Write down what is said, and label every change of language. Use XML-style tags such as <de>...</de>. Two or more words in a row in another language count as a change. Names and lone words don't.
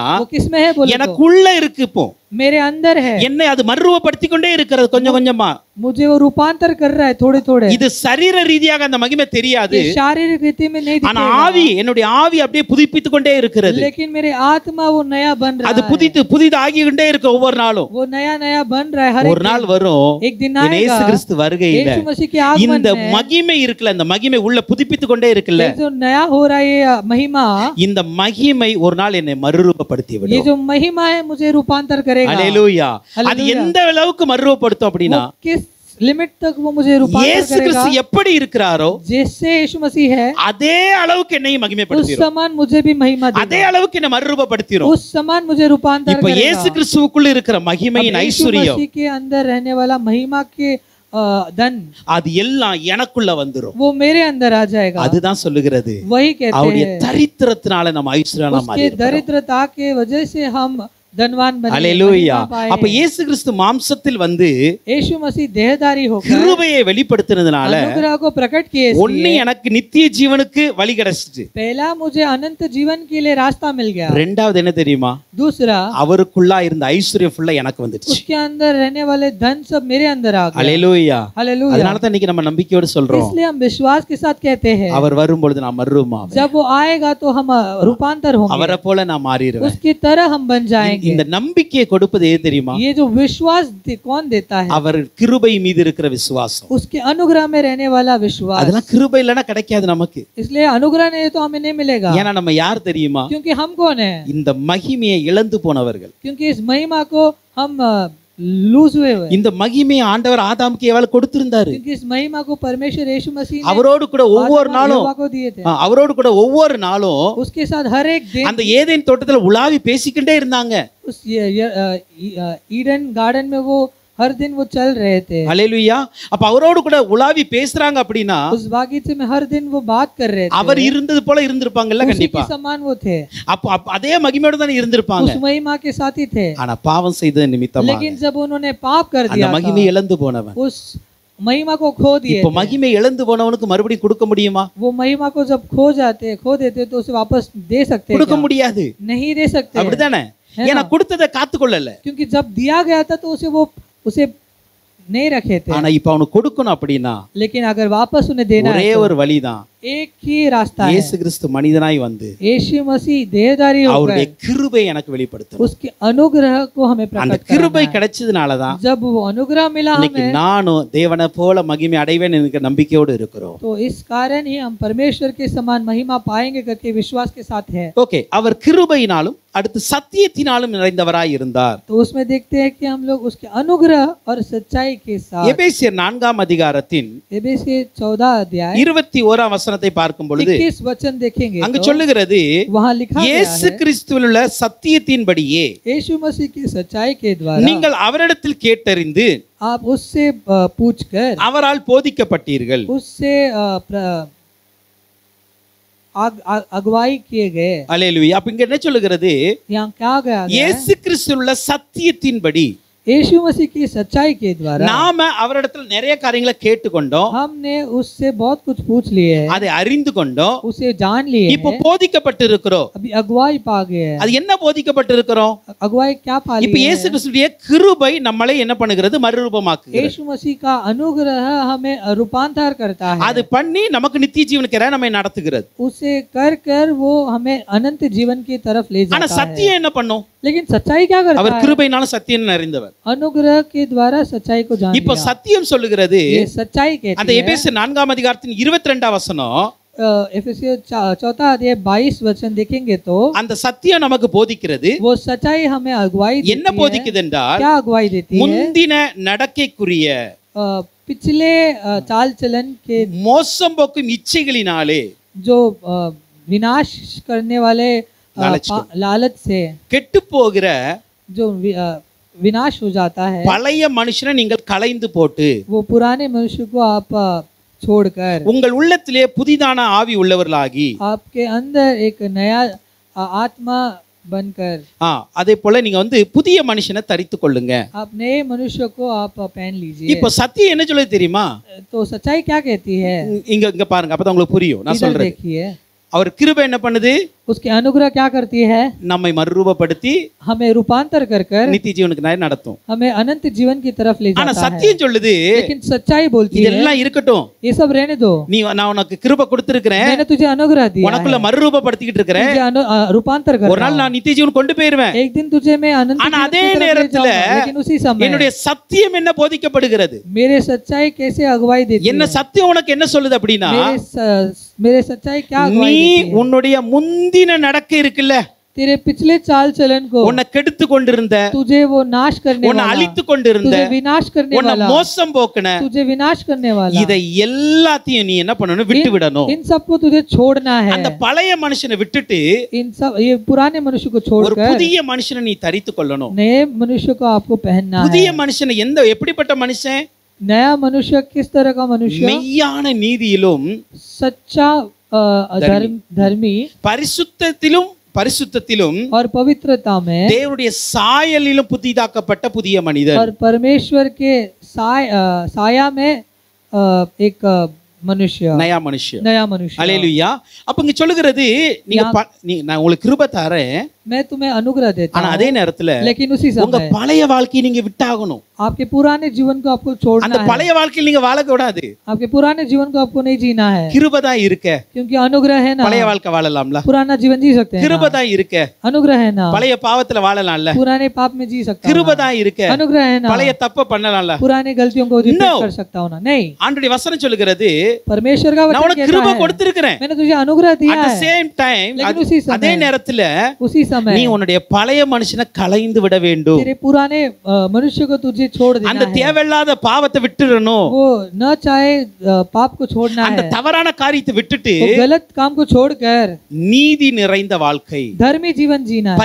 <hi>वो किसमें है बोले तो</hi> <ta>எனக்குள்ள இருக்கு. இப்போ</ta> <hi>मेरे अंदर है,</hi> <ta>என்னை அது மறுரூபப்படுத்திக் கொண்டே இருக்கிறது கொஞ்சம் கொஞ்சமா.</ta> <hi>मुझे वो रूपांतर कर रहा है थोड़े थोड़े।</hi> <ta>இது சரீர ரீதியாக அந்த மகிமை தெரியாது,</ta> <hi>ये शारीरिक रीति में नहीं</hi> <ta>ஆனா</ta> <hi>दिखेगा,</hi> <ta>ஆவி என்னுடைய ஆவி அப்படியே புதுப்பித்துக் கொண்டே இருக்கிறது.</ta> <hi>लेकिन मेरे आत्मा वो नया बन रहा</hi> <ta>அது</ta> <hi>है,</hi> <ta>புதிதாகி கொண்டே இருக்கு ஒவ்வொரு நாளும்.</ta> <hi>वो नया नया बन रहा है। हर</hi> <ta>ஒரு நாள் வரும்</ta> <hi>एक दिन</hi> <ta>என் இயேசு</ta> <hi>आएगा,</hi> <ta>கிறிஸ்து வருகையில</ta> <hi>यीशु मसीह के आगमन</hi> <ta>இந்த</ta> <hi>में</hi> <ta>மகிமை இருக்குல்ல, இந்த மகிமை உள்ள புதுப்பித்துக் கொண்டே இருக்குல்ல,</ta> <hi>ये जो नया हो रहा है ये महिमा,</hi> <ta>இந்த மகிமை ஒரு நாள் என்னை மறுரூபப்படுத்தி</ta> <hi>ये</hi> <ta>விடும்.</ta> <hi>जो महिमा है मुझे रूपांतर करेगा।</hi> <ta>ஹல்லேலூயா. அது ஹல்லேலூயா। எந்த அளவுக்கு மறுரூபப்படுத்தும் அப்படின்னா,</ta> <hi>वो किस लिमिट तक वो मुझे रूपांतर</hi> <ta>இயேசு</ta> <hi>करेगा,</hi> <ta>கிறிஸ்து எப்படி இருக்கிறாரோ</ta> <hi>जैसे यीशु मसीह है</hi> <ta>அதே அளவுக்கு என்னையும்</ta> <hi>उस</hi> <ta>மகிமைப்படுத்திடும்,</ta> <hi>समान मुझे भी महिमा</hi> <ta>அதே</ta> <hi>देगा,</hi> <ta>அளவுக்கு என்ன மறுரூபப்படுத்திடும்.</ta> <hi>उस समान मुझे रूपांतर</hi> <ta>இப்ப</ta> <hi>करेगा।</hi> <ta>இயேசு கிறிஸ்துவுக்குள்ள இருக்கிற</ta> <hi>अब</hi> <ta>மகிமையின்</ta> <hi>यीशु</hi> <ta>ஐஸ்வர்யம்</ta> <hi>मसीह के अंदर रहने वाला महिमा के धन</hi> <ta>அது எல்லாம் எனக்குள்ள வந்துரும்.</ta> <hi>वो मेरे अंदर आ जाएगा।</hi> <ta>அதுதான் சொல்லுகிறது,</ta> <hi>वही कहते</hi> <ta>அவருடைய</ta> <hi>हैं</hi> <ta>தரித்திரத்தினால நம்ம ஐஸ்வர்யனா</ta> <hi>उसके</hi> <ta>மாறிடுறோம்.</ta> <hi>दरिद्रता के वजह से हम धनवान बने,</hi> <ta>ஹல்லேலூயா.</ta> <hi>महिमा पाए।</hi> <ta>அப்ப இயேசு கிறிஸ்து மாம்சத்தில் வந்து</ta> <hi>यीशु मसीह देहधारी होकर</hi> <ta>கிருபையை வெளிப்படுத்தினதுனால</ta> <hi>अनुग्रह को प्रकट किए,</hi> <ta>ஒண்ணு எனக்கு நித்திய ஜீவனுக்கு வழி கிடைச்சிச்சு,</ta> <hi>पहला मुझे अनंत जीवन के लिए रास्ता मिल गया,</hi> <ta>ரெண்டாவது என்ன தெரியுமா,</ta> <hi>दूसरा</hi> <ta>அவருக்குள்ளா இருந்த ஐஸ்வர்யம் ஃபுல்லா எனக்கு வந்துச்சு.</ta> <hi>उसके अंदर रहने वाले धन सब मेरे अंदर आ गए।</hi> <ta>ஹல்லேலூயா.</ta> <hi>हालेलुया।</hi> <ta>அதனால தான் இன்னைக்கு நம்ம நம்பிக்கையோடு சொல்றோம்,</ta> <hi>इसलिए हम विश्वास के साथ कहते हैं</hi> <ta>அவர் வரும்பொழுது நான் மறுரூபமாவேன்,</ta> <hi>जब वो आएगा तो हम रूपांतर होंगे,</hi> <ta>அவரை போல நான் மாறிடுவேன்.</ta> <hi>उसकी तरह हम बन जाएंगे।</hi> <ta>இந்த நம்பிக்கையை கொடுப்பது எது தெரியுமா,</ta> <hi>ये जो विश्वास कौन देता है,</hi> <ta>அவர் கிருபை மீது இருக்கிற விசுவாசம்.</ta> <hi>उसके अनुग्रह में रहने वाला विश्वास।</hi> <ta>அதெல்லாம் கிருபை இல்லைன்னா கிடைக்காது நமக்கு.</ta> <hi>इसलिए अनुग्रह नहीं तो हमें नहीं मिलेगा,</hi> <ta>ஏன்னா நம்ம யார் தெரியுமா,</ta> <hi>क्योंकि हम कौन है,</hi> <ta>இந்த மகிமையை இழந்து போனவர்கள்.</ta> <hi>क्योंकि इस महिमा को हम लूज हुए हुए,</hi> <ta>இந்த மகிமையை ஆண்டவர் ஆதாமுக்கு எவ்வளவு கொடுத்திருந்தாரு,</ta> <hi>क्योंकि इस महिमा को परमेश्वर यीशु मसीह ने</hi> <ta>அவரோடு கூட ஒவ்வொரு</ta> <hi>आदम और</hi> <ta>நாளும்</ta> <hi>हव्वा को दिए थे,</hi> <ta>அவரோடு கூட ஒவ்வொரு நாளும்</ta> <hi>उसके साथ हर एक दिन</hi> <ta>அந்த ஏதேன் தோட்டத்துல உலாவி பேசிக்கிட்டே இருந்தாங்க.</ta> <hi>उस ईडन गार्डन में वो हर दिन वो चल रहे थे।</hi> <ta>ஹல்லேலூயா. அப்ப அவரோடு கூட உலாவி பேசுறாங்க அப்படின்னா</ta> <hi>उस बागीचे में हर दिन वो बात कर रहे थे,</hi> <ta>அவர் இருந்தது போல இருந்திருப்பாங்கல்ல</ta> <hi>उसी</hi> <ta>கண்டிப்பா.</ta> <hi>के समान वो थे,</hi> <ta>அப்ப அதே மகிமையோட தான் இருந்திருப்பாங்க.</ta> <hi>उस महिमा के साथ ही थे।</hi> <ta>ஆனா பாவம் செய்த நிமித்தமா</ta> <hi>लेकिन जब उन्होंने पाप कर</hi> <ta>அந்த</ta> <hi>दिया</hi> <ta>மகிமை</ta> <hi>था,</hi> <ta>இழந்து போனவன்</ta> <hi>उस महिमा को खो दिए</hi> <ta>இப்ப</ta> <hi>थे।</hi> <ta>மகிமை இழந்து போனவனுக்கு மறுபடியும் கொடுக்க முடியுமா,</ta> <hi>वो महिमा को जब खो देते तो उसे वापस दे सकते हैं</hi> <ta>கொடுக்க</ta> <hi>क्या?</hi> <ta>முடியாது.</ta> <hi>नहीं दे सकते,</hi> <ta>அப்படிதானே,</ta> <hi>है</hi> <ta>ஏன்னா</ta> <hi>ना?</hi> <ta>கொடுத்ததை காத்துக்கொள்ளல.</ta> <hi>क्योंकि जब दिया गया था तो उसे नहीं रखे थे।</hi> <ta>ஆனா இப்ப அவனுக்கு கொடுக்கணும் அப்படின்னா</ta> <hi>लेकिन अगर वापस उन्हें देना</hi> <ta>ஒரே</ta> <hi>है तो</hi> <ta>ஒரு வழிதான்,</ta> <hi>एक ही रास्ता है,</hi> <ta>இயேசு கிறிஸ்து மனிதனாய் வந்து</ta> <hi>यीशु मसीह देहधारी</hi> <ta>அவருடைய</ta> <hi>होकर</hi> <ta>கிருபை எனக்கு வெளிப்படுத்தணும்.</ta> <hi>उसके अनुग्रह को हमें</hi> <ta>அந்த</ta> <hi>प्रकट</hi> <ta>கிருபை</ta> <hi>करना है।</hi> <ta>கிடைச்சதுனாலதான்</ta> <hi>जब वो अनुग्रह मिला</hi> <ta>இன்னைக்கு</ta> <hi>हमें</hi> <ta>நானும் தேவனை போல மகிமை அடைவேன் என்கிற நம்பிக்கையோடு இருக்கிறோம்.</ta> <hi>तो इस कारण ही हम परमेश्वर के समान महिमा पाएंगे करके विश्वास के साथ है।</hi> <ta>ஓகே, அவர் கிருபையினாலும் அடுத்து சத்தியத்தினாலும் நிறைந்தவராய் இருந்தார்.</ta> <hi>तो उसमें देखते हैं कि हम लोग उसके अनुग्रह और सच्चाई के साथ,</hi> <ta>எபேசியர் 4 அதிகாரத்தின்</ta> <hi>एफेसियर 14 अध्याय</hi> <ta>21 वசனத்தை பார்க்கும் பொழுது</ta> <hi>21 वचन देखेंगे</hi> <ta>அங்கு</ta> <hi>तो</hi> <ta>சொல்லுகிறது,</ta> <hi>वहां लिखा गया</hi> <ta>இயேசு</ta> <hi>है,</hi> <ta>கிறிஸ்துவில் உள்ள சத்தியத்தின்படியே</ta> <hi>यीशु मसीह की सच्चाई के द्वारा</hi> <ta>நீங்கள் அவரிடத்தில் கேட்டறிந்து</ta> <hi>आप उससे पूछकर</hi> <ta>அவரால் போதிக்கப்பட்டீர்கள்.</ta> <hi>उससे अगुवाई किए गए।</hi> <ta>அல்லேலூயா. அப்ப இங்க என்ன சொல்லுகிறது?</ta> <hi>यहाँ क्या गया गया है?</hi> <ta>இயேசு கிறிஸ்துவுள்ள சத்தியத்தின்படி</ta> <hi>यीशु मसीह की सच्चाई के द्वारा</hi> <ta>நாம அவரிடத்துல நிறைய காரியங்களை கேட்டுக்கொண்டோம்,</ta> <hi>हमने उससे बहुत कुछ पूछ लिए है,</hi> <ta>அதை அறிந்து கொண்டோம்,</ta> <hi>उसे जान लिए</hi> <ta>இப்போ</ta> <hi>है,</hi> <ta>போதிக்கப்பட்டு இருக்கிறோம்.</ta> <hi>अभी अगुवाई पा गए हैं।</hi> <ta>அது என்ன போதிக்கப்பட்டு இருக்கிறோம்?</ta> <hi>अगुवाई क्या पा</hi> <ta>இப்ப</ta> <hi>लिए</hi> <ta>இயேசு</ta> <hi>है?</hi> <ta>கிறிஸ்துடைய கிருபை நம்மளை என்ன பண்ணுகிறது? மறுரூபமாக்குகிறது.</ta> <hi>यीशु मसीह का अनुग्रह हमें रूपांतर करता है,</hi> <ta>அது பண்ணி நமக்கு நித்திய ஜீவனுக்கு நம்மை நடத்துகிறது.</ta> <hi>उसे कर कर वो हमें अनंत जीवन की तरफ ले</hi> <ta>ஆனா</ta> <hi>जाता है।</hi> <ta>சத்தியம் என்ன பண்ணும்?</ta> <hi>लेकिन सच्चाई क्या करता</hi> <ta>அவர்</ta> <hi>है?</hi> <ta>கிருபையினால சத்தியம் அறிந்தவர்.</ta> <hi>अनुग्रह के द्वारा सच्चाई को जान</hi> <ta>இப்போ</ta> <hi>लिया।</hi> <ta>சத்தியம் சொல்லுகிறது,</ta> <hi>ये सच्चाई</hi> <ta>அந்த</ta> <hi>कहती है।</hi> <ta>எபேசியர் 4 அதிகாரத்தின் 22 வசனம்,</ta> <hi>एफेसियर 4 अध्याय 22 वचन देखेंगे तो</hi> <ta>அந்த சத்தியம் நமக்கு போதிக்கிறது.</ta> <hi>वो सच्चाई हमें अगुवाई</hi> <ta>என்ன</ta> <hi>देती है।</hi> <ta>போதிக்குது என்றால்,</ta> <hi>क्या अगुवाई देती है?</hi> <ta>முந்தின நடக்கைக்குரிய</ta> <hi>पिछले चाल चलन के</hi> <ta>மோசம் போக்கும் இச்சைகளினாலே</ta> <hi>जो विनाश करने वाले लालच से</hi> <ta>கெட்டு போகிற</ta> <hi>जो विनाश हो जाता है,</hi> <ta>பழைய மனுஷனை நீங்கள் களைந்து போட்டு</ta> <hi>वो पुराने मनुष्य को आप छोड़कर</hi> <ta>உங்கள் உள்ளத்திலே புதிதான ஆவி உள்ளவர்களாகி,</ta> <hi>आपके अंदर एक नया आत्मा बनकर</hi> <ta>அதே போல நீங்க புதிய மனுஷனை தரித்து கொள்ளுங்க.</ta> <hi>आप नए मनुष्य को आप पहन लीजिए।</hi> <ta>இப்போ சத்தியம் என்ன சொல்லுது தெரியுமா?</ta> <hi>तो सच्चाई क्या कहती है?</hi> <ta>இங்க பாருங்க, அப்பதான் உங்களுக்கு புரியும் நான்</ta> <hi>इधर</hi> <ta>சொல்றேன்.</ta> <hi>देखिए,</hi> <ta>அவர் கிருபை என்ன பண்ணுது?</ta> <hi>उसके अनुग्रह क्या करती है?</hi> <ta>நம்மை மறுரூபப்படுத்தி</ta> <hi>हमें रूपांतर कर कर</hi> <ta>நித்திய ஜீவனுக்கு நடத்தும்.</ta> <hi>हमें अनंत जीवन की तरफ ले</hi> <ta>ஆனா</ta> <hi>जाता है।</hi> <ta>சத்தியம் சொல்லுது,</ta> <hi>लेकिन सच्चाई बोलती है</hi> <ta>இதெல்லாம் இருக்கட்டும்,</ta> <hi>ये सब रहने दो,</hi> <ta>நான் உனக்கு கிருபை கொடுத்திருக்கிறேன்,</ta> <hi>मैंने तुझे अनुग्रह दिया है,</hi> <ta>உனக்குள்ள மறுரூபப்படுத்திக்கிட்டு இருக்கிறேன்,</ta> <hi>तुझे रूपांतर कर</hi> <ta>ஒரு</ta> <hi>रहा</hi> <ta>நாள்</ta> <hi>हूं,</hi> <ta>நான் நித்திய ஜீவன் கொண்டு போயிருவேன்.</ta> <hi>एक दिन तुझे मैं अनंत</hi> <ta>ஆனா</ta> <hi>जीवन</hi> <ta>அதே</ta> <hi>की तरफ ले</hi> <ta>நேரத்துல</ta> <hi>जाऊंगा। लेकिन उसी समय</hi> <ta>என்னுடைய சத்தியம் என்ன போதிக்கப்படுகிறது?</ta> <hi>मेरे सच्चाई कैसे अगुवाई देती</hi> <ta>என்ன</ta> <hi>है?</hi> <ta>சத்தியம் உனக்கு என்ன சொல்லுது அப்படின்னா,</ta> <hi>मेरे सच्चाई क्या</hi> <ta>நீ</ta> <hi>अगुवाई देती है?</hi> <ta>உன்னுடைய முந்தின நடக்கை இருக்குல்ல,</ta> <hi>तेरे पिछले चाल चलन को</hi> <ta>உன்னை கெடுத்து கொண்டிருந்த,</ta> <hi>तुझे वो नाश करने</hi> <ta>உன்னை</ta> <hi>वाला,</hi> <ta>அழித்து கொண்டிருந்த,</ta> <hi>तुझे विनाश करने</hi> <ta>உன்னை</ta> <hi>वाला,</hi> <ta>மோசம் போக்குன,</ta> <hi>तुझे विनाश करने वाला,</hi> <ta>இதை எல்லாத்தையும் நீ என்ன பண்ணணும்? விட்டு விடணும்.</ta> <hi>इन सबको तुझे छोड़ना है।</hi> <ta>அந்த பழைய மனுஷனை விட்டுட்டு</ta> <hi>इन सब ये पुराने मनुष्य को</hi> <ta>ஒரு</ta> <hi>छोड़कर</hi> <ta>புதிய மனுஷனை நீ தரித்து கொள்ளணும்.</ta> <hi>नए मनुष्य को आपको पहनना है।</hi> <ta>புதிய மனுஷனை எப்படிப்பட்ட மனுஷன்?</ta> <hi>नया मनुष्य किस तरह का मनुष्य?</hi> <ta>மெய்யான நீதியிலும்</ta> <hi>सच्चा धर्मी</hi> <ta>பரிசுத்தத்திலும்</ta> <hi>और पवित्रता में</hi> <ta>தேவனுடைய சாயலிலும் புதிதாக்கப்பட்ட புதிய மனிதர்.</ta> <hi>और परमेश्वर के साया में एक मनुष्य,</hi> <ta>நயா மனுஷன்,</ta> <hi>नया मनुष्य।</hi> <ta>அல்லேலூயா. அப்ப இங்க சொல்லுகிறது, நான் உங்களுக்கு கிருபை தரேன்,</ta> <hi>मैं तुम्हें अनुग्रह देता</hi> <ta>ஆனா</ta> <hi>हूं,</hi> <ta>அதே நேரத்துல</ta> <hi>लेकिन उसी</hi> <ta>உங்க</ta> <hi>समय</hi> <ta>பழைய வாழ்க்கையை நீங்க விட்டாகணும்.</ta> <hi>आपके पुराने जीवन को आपको छोड़ना</hi> <ta>அந்த</ta> <hi>है।</hi> <ta>பழைய வாழ்க்கையில் நீங்க வாழ கூடாது.</ta> <hi>आपके पुराने जीवन को आपको नहीं जीना है,</hi> <ta>கிருபை தான் இருக்க,</ta> <hi>क्योंकि अनुग्रह है ना।</hi> <ta>பழைய வாழ்க்கை வாழலாம்ல.</ta> <hi>पुराना जीवन जी सकते हैं</hi> <ta>கிருபை</ta> <hi>ना।</hi> <ta>தான் இருக்க,</ta> <hi>अनुग्रह है ना।</hi> <ta>பழைய பாவத்துல வாழலாம்ல.</ta> <hi>पुराने पाप में जी सकता हूं</hi> <ta>கிருபை</ta> <hi>ना।</hi> <ta>தான் இருக்க,</ta> <hi>अनुग्रह है ना।</hi> <ta>பழைய தப்ப பண்ணலாம்ல.</ta> <hi>पुराने गलतियों को रिपीट No. कर सकता हूं ना। नहीं,</hi> <ta>ஆண்டவருடைய வசனம் சொல்லுகிறது,</ta> <hi>परमेश्वर का</hi> <ta>நான்</ta> <hi>वचन</hi> <ta>உனக்கு</ta> <hi>कहता</hi> <ta>கிருபை</ta> <hi>है</hi> <ta>கொடுத்திருக்கிறேன்.</ta> <hi>मैंने तुझे अनुग्रह दिया</hi> <en>At the</en> <hi>है,</hi> <en>same time,</en> <hi>लेकिन उसी समय</hi> <ta>அதே நேரத்துல</ta> <hi>उसी समय</hi> <ta>நீ உன்னுடைய பழைய மனுஷனை களைந்து விட வேண்டும்.</ta> <hi>तेरे पुराने मनुष्य को तुझे छोड़ देना</hi> <ta>அந்த</ta> <hi>है।</hi> <ta>தேவையில்லாத பாவத்தை விட்டுறணும்.</ta> <hi>वो न चाहे पाप को छोड़ना</hi> <ta>அந்த</ta> <hi>है,</hi> <ta>தவறான காரியத்தை விட்டுட்டு</ta> <hi>वो गलत काम को छोड़कर</hi> <ta>நீதி நிறைந்த வாழ்க்கை,</ta> <hi>धर्मी जीवन जीना है,</hi>